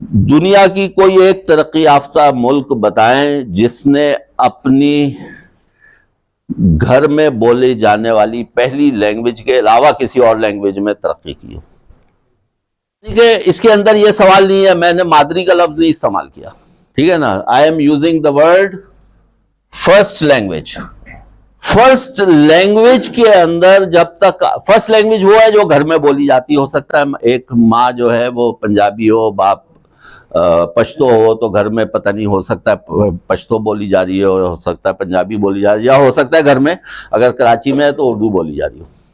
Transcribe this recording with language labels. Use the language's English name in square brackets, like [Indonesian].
[Urdu] دنیا کی کوئی ایک ترقی یافتہ ملک بتائیں جس نے اپنی گھر میں بولی جانے والی پہلی لینگویج کے علاوہ کسی اور لینگویج میں ترقی کی ہو. اس کے اندر یہ سوال نہیں ہے، میں نے مادری کا لفظ نہیں استعمال کیا، ٹھیک ہے نا. [English] I am using the word first language. [Urdu] First language کے اندر جب تک فرسٹ لینگویج وہ ہے جو گھر میں بولی جاتی. ہو سکتا ہے ایک ماں جو ہے وہ پنجابی ہو، باپ پشتو ہو، تو گھر میں پتہ نہیں، ہو سکتا ہے پشتو بولی جا رہی ہو سکتا ہے پنجابی بولی جا رہی ہے، یا ہو سکتا ہے گھر میں اگر کراچی میں ہے تو اردو بولی جا رہی ہو.